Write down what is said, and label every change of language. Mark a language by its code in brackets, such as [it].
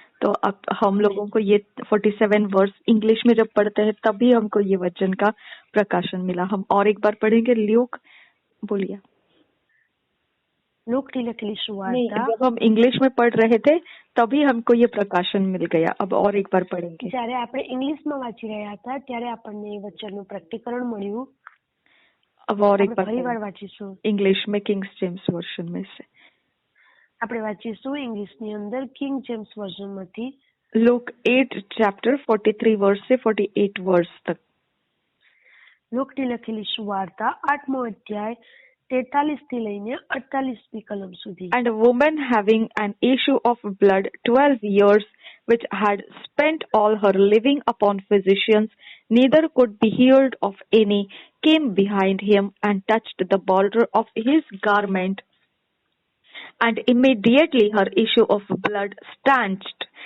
[hi] तो अब हम लोगों को ये 47 वर्स इंग्लिश में जब पढ़ते हैं तभी हमको ये वचन का प्रकाशन मिला। हम और एक बार पढ़ेंगे। ल्यूक, बोलिए। [gu] लूकनी लखेली सुवार्ता, [hi] जब हम इंग्लिश में पढ़ रहे थे तभी हमको ये प्रकाशन मिल गया। अब और एक बार पढ़ेंगे। [gu] જ્યારે આપણે ઇંગ્લિશમાં વાંચી રહ્યા હતા ત્યારે આપણને એ વચનનું પ્રકટીકરણ મળ્યું। [hi] अब और एक [gu] ફરી વાર વાંચીશું [hi] इंग्लिश में किंग जेम्स वर्जन में से। [gu] આપણે વાંચીશું ઇંગ્લિશની અંદર king James વર્ઝનમાંથી। [hi] Look 8 chapter 43 verse से 48 वर्स तक। [gu] લૂકની લખેલી સુવાર્તા 8મો અધ્યાય 43 થી લઈને 48મી કલમ સુધી। [en] And a woman having an issue of blood 12 years, which had spent all her living upon physicians, neither could be healed of any, came behind him and touched the border of his garment. And immediately her issue of blood stanched.